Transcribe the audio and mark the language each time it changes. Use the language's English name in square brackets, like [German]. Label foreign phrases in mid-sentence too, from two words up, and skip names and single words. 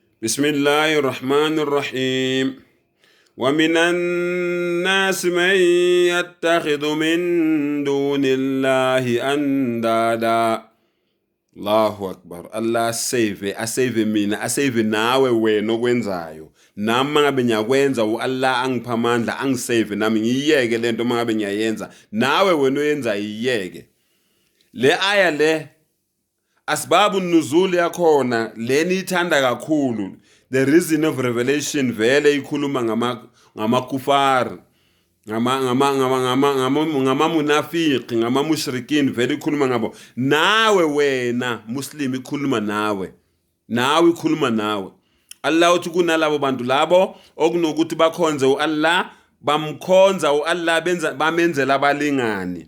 [Arabic] بسم الله الرحمن الرحيم ومن الناس من يتخذ من دون الله أندادا. الله أكبر. [Zulu] Allah asave mina, asave nawe wena okwenzayo. Nami mangabe ngiyakwenza Allah angipha amandla, angisave nami ngiyeke lento mangabe ngiyayenza. Nawe wena oyenza iyeke. Le aya le [Arabic] أسباب النزول [Zulu] yakhona leni ithanda kakhulu. [English] The reason of revelation [Zulu] vele ikhuluma ngamakufar, ngama munafiqi, ngama mushrikin, vele ikhuluma ngabo. Nawe wena muslim ikhuluma nawe. Nawe ikhuluma nawe. Allah uthi kunalabo bantu labo okunokuthi bakhonze uAllah, bamkhonza uAllah bamenzela abalingani.